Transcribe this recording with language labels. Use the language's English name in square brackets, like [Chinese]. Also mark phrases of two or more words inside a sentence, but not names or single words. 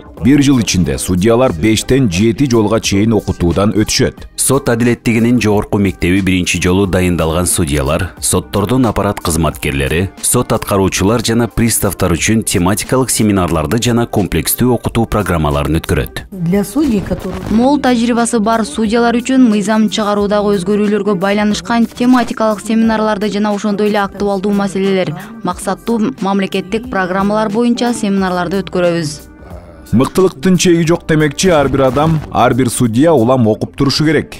[Kyrgyz] 1 жыл ичинде судьялар 5-тен 7 жолга чейин окутуудан өтүшөт. Сот адилеттигинин жогорку мектеби биринчи жолу дайындалган судьялар, соттордун аппарат кызматкерлери, сот аткаруучулар жана приставтар үчүн тематикалык семинарларды жана комплекстүү окутуу программаларын өткөрөт. [Russian] Для судей, которые [Kyrgyz] Мол тажрыйбасы бар судьялар үчүн мыйзам чыгаруудагы өзгөрүүлөргө байланышкан тематикалык семинарларды жана ошондой эле актуалдуу маселелер, максаттуу мамлекеттик программалар боюнча семинарларды өткөрөбүз. Мыктылыктын чеги жок демекчи ар бир адам, ар бир судья улам окуп турушу керек.